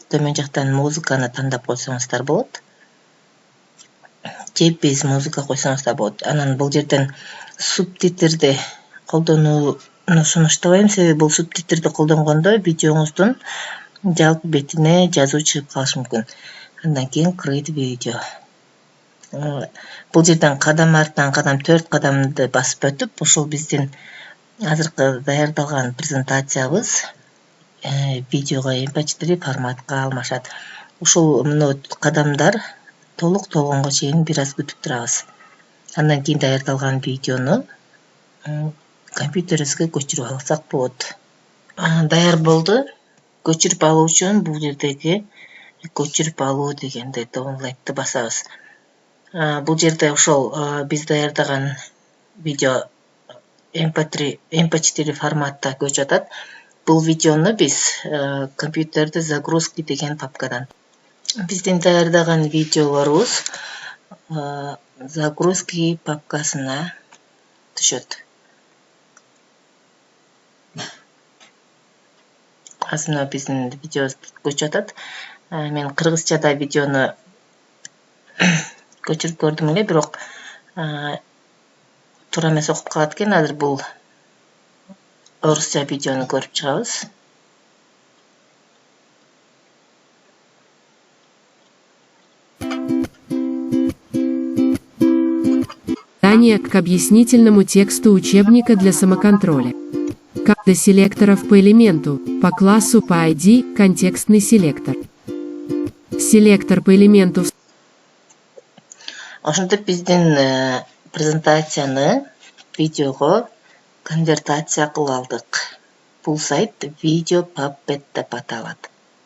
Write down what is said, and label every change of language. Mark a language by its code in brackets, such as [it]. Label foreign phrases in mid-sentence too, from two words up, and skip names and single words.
[ky] Төмөн жактан музыканы тандап койсоңуздар болот. Же биз музыка койсоңуздар болот. Анан бул жерден субтитрди колдонууну сунуштабайм, себеби бул субтитрди колдонгондо видеоңуздун жалпы бетине жазуу чыгып калышы мүмкүн. Андан кийин [en] create video. [ky] Бул жерден кадам артынан кадам 4 кадамды басып өтүп, ушул биздин азыркы даярдалган презентациябыз видеого MP4 форматка алмашат. Ушул кадамдар толук толгонго чейин бир аз күтүп турабыз. Андан кийин даярдалган видеону компьютерибизге көчүрүп алсак болот. Даяр болду. Көчүрүп алуу үчүн бул жердеги көчүрүп алуу дегенди download'ты басабыз. Бул жерде ошол биз даярдаган видео MP4 форматта көчүп атат. Бул видеону биз компьютерди загрузки деген папкадан. Биздин даярдаган видеолорубуз загрузки папкасына түшөт. Азыр биздин видеобуз көчүп атат. Мен кыргызчада видеону көчүрүп көрдүм эле, бирок туура эмес окуп калат экен. Азыр бул орусча видеону көрүп чыгабыз. [ru] Задание к объяснительному тексту учебника для самоконтроля. До селекторов по элементу, по классу, по ID, контекстный селектор. Селектор по элементу. [ky] Ошентип биздин презентацияны видеого конвертация кыла алдык. Бул сайт VideoPuppet деп аталат.